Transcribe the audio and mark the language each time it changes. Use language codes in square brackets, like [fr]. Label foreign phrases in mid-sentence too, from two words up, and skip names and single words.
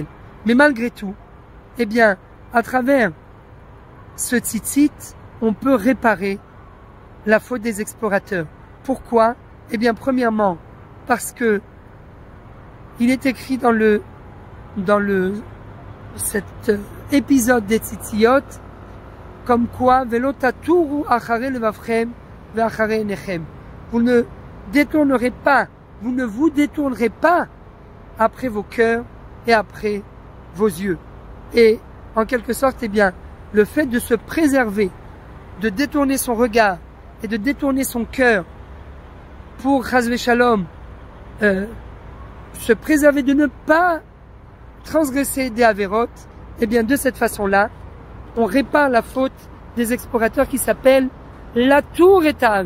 [fr] Mais malgré tout, eh bien, à travers ce tzitzit, on peut réparer la faute des explorateurs. Pourquoi? Eh bien, premièrement, parce que il est écrit dans cet épisode des Tzitziot, comme quoi, [he] ולא תתורו אחרי לבבכם ואחרי עיניכם. [fr] Vous ne vous détournerez pas après vos cœurs et après vos yeux. Et, en quelque sorte, eh bien, le fait de se préserver, de détourner son regard et de détourner son cœur pour, Chas v'Shalom, se préserver de ne pas transgresser des avérotes, eh bien, de cette façon-là, on répare la faute des explorateurs qui s'appelle la tour et Ta'avet.